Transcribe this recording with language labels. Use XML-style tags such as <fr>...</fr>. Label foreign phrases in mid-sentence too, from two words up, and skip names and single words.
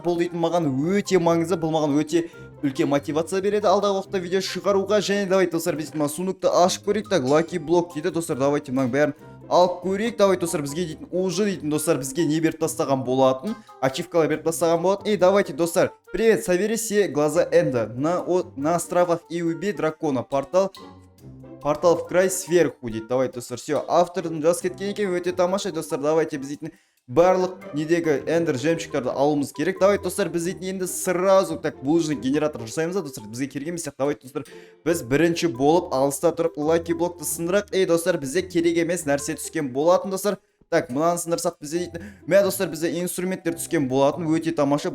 <kk>Бұл дейтін маған өте маңызды, бұл маған өте үлкен мотивация береді алдағы уақытта видео шығаруға. Және давайте достар, біз дейтін сундукты ашып көрейік. Так, Lucky Block дейді достар, давайте мынаның бәрін алып көрейік. Давайте достар, бізге дейтін уже дейтін достар, бізге не беріп тастаған болатын, ачивкалар беріп тастаған болатын.</kk> <ru>И давайте достар, привет, собери все глаза Энда на островах и убей дракона. Портал в край сверху дейді.</ru> <kk>Давайте достар, все, автордың жазып кеткен екен, өте тамаша достар. Давайте біз дейтін барлық недегі эндер жемчугтарды алуымыз керек. Давайте достар, біз дейтін енді</kk> <ru>сразу так булыжный генератор</ru> <kk>жасаймыз достар. Бізге керек емес. Давайте достар, біз бірінші болып алыста тұрып Lucky Blockты сындырақ. Достар, бізге керек емес нәрсе түскен болатын достар. Так, мынаны сындырсақ бізде дейтін, мен достар, бізде инструменттер түскен болатын, өте тамаша.</kk>